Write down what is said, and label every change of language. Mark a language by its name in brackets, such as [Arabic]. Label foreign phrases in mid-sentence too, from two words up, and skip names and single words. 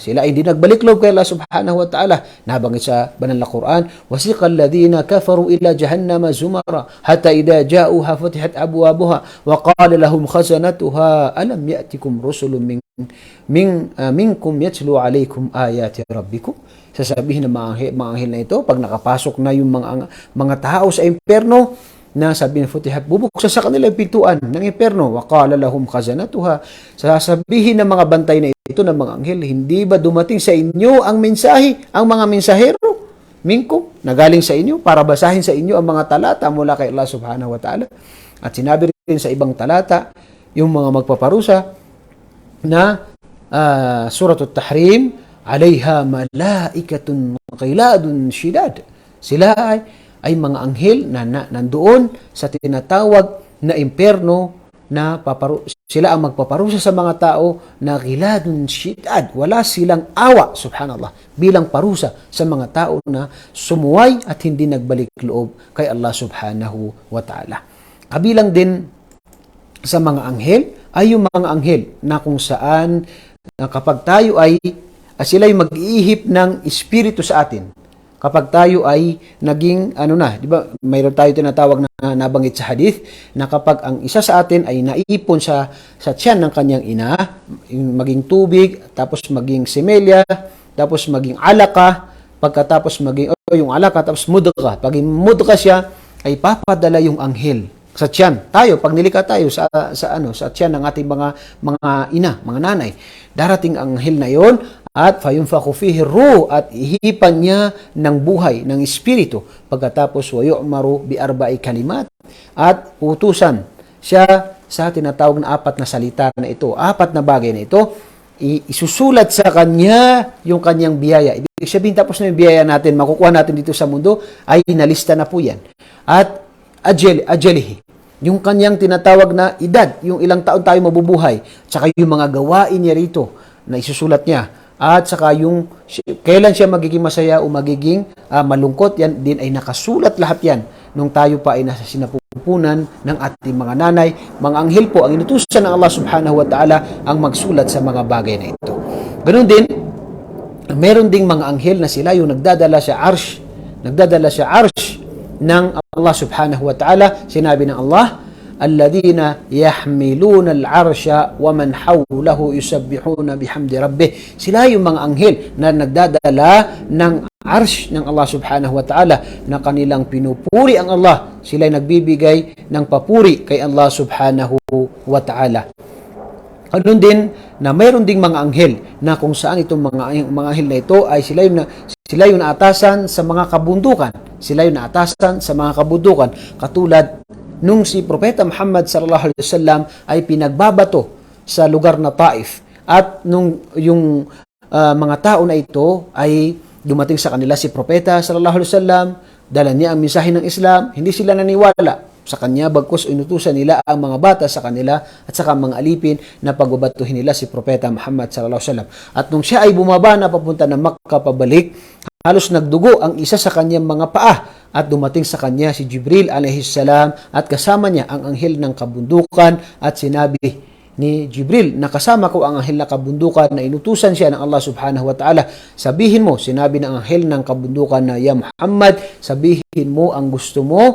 [Filipino] Sila ay hindi nagbalik loob kay [Arabic] الله سبحانه وتعالى. [Filipino] Nabanggit sa banal na Quran, [Arabic] وسيق الذين كفروا إلى جهنم زمرا حتى إذا جاءوها فتحت أبوابها وقال لهم خزنتها ألم يأتكم رسل منكم يتلون عليكم آيات ربكم. [Filipino] Sasabihin ng mga anghel na ito, pag nakapasok na yung mga tao sa impyerno, na sabihin ng futihat, bubuksan sa kanila yung pintuan ng impyerno. [Arabic] وقال لهم خزنتها, [Filipino] sasabihin ng mga bantay na ito ng mga anghel, hindi ba dumating sa inyo ang mensahe, ang mga mensahero minkum, na galing sa inyo, para basahin sa inyo ang mga talata mula kay [Arabic] الله سبحانه وتعالى? [Filipino] At sinabi rin sa ibang talata, yung mga magpaparusa na Suratul Tahrim, [Arabic] عليها ملائكة غلاظ شداد. [Filipino] Sila ay mga anghel na nandoon sa tinatawag na impyerno na sila ang magpaparusa sa mga tao na [Arabic] غلاظ شداد. [Filipino] Wala silang awa, subhanallah, bilang parusa sa mga tao na sumuway at hindi nagbalik loob kay [Arabic] الله سبحانه وتعالى. [Filipino] Kabilang din sa mga anghel ay yung mga anghel na kung saan kapag tayo ay sila ay mag-iihip ng espiritu sa atin. Kapag tayo ay naging, di ba, mayroon tayo tinatawag na nabanggit sa hadith, na kapag ang isa sa atin ay naipon sa tiyan ng kanyang ina, maging tubig, tapos maging semelya, tapos maging alaka, pagkatapos maging, yung alaka, tapos mudga. Pag mudga siya, ay papadala yung anghel sa tiyan. Tayo, pag nilika tayo sa tiyan ng ating mga ina, mga nanay, darating ang anghel na yon at [Arabic] فينفخ فيه روح, [Filipino] at ihipan niya ng buhay, ng espiritu. [Arabic] Pagkatapos ويؤمر بأربع كلمات, [Filipino] at utusan siya sa tinatawag na apat na salita na ito, apat na bagay na ito, isusulat sa kanya yung kanyang biyaya. Ibig sabihin, tapos na yung biyaya natin, makukuha natin dito sa mundo, ay nalista na po yan. At ajalihi, yung kanyang tinatawag na edad, yung ilang taon tayo mabubuhay, saka yung mga gawain niya rito na isusulat niya, at saka yung kailan siya magiging masaya o magiging malungkot, yan din ay nakasulat lahat yan nung tayo pa ay nasa sinapupunan ng ating mga nanay. Mga anghel po ang inutusan ng [Arabic] الله سبحانه وتعالى [Filipino] ang magsulat sa mga bagay na ito. Ganun din, meron ding mga anghel na sila yung nagdadala sa arsh ng [Arabic] الله سبحانه وتعالى. [Filipino] Sinabi ng [Arabic] Allah, الذين يحملون العرش ومن حوله يسبحون بحمد ربه. [Filipino] Sila yung mga anghel na nagdadala ng arsh ng [Arabic] الله سبحانه وتعالى [Filipino] na kanilang pinupuri ang Allah. Sila ay nagbibigay ng papuri kay [Arabic] الله سبحانه وتعالى. [Filipino] Ganun din na mayroon ding mga anghel na kung saan itong mga anghel na ito ay sila yung naatasan sa mga kabundukan. Sila yung naatasan sa mga kabundukan. Katulad nung si Propeta Muhammad [Arabic] صلى الله عليه وسلم [Filipino] ay pinagbabato sa lugar na Taif, at nung yung mga tao na ito ay dumating sa kanila si Propeta [Arabic] صلى الله عليه وسلم, [Filipino] dala niya ang mensahe ng Islam, hindi sila naniwala sa kanya, bagkus inutusan nila ang mga bata sa kanila at saka mga alipin na pagbabatuhin nila si Propeta Muhammad [Arabic] صلى الله عليه وسلم. [Filipino] At nung siya ay bumaba na papunta ng Makkah pabalik, halos nagdugo ang isa sa kanyang mga paa, at dumating sa kanya si Jibril [Arabic] عليه السلام [Filipino] at kasama niya ang anghel ng kabundukan, at sinabi ni Jibril na kasama ko ang anghel na kabundukan na inutusan siya ng [Arabic] الله سبحانه وتعالى. [Filipino] Sabihin mo, sinabi ng anghel ng kabundukan na, [Arabic] يا محمد, [Filipino] sabihin mo ang gusto mo.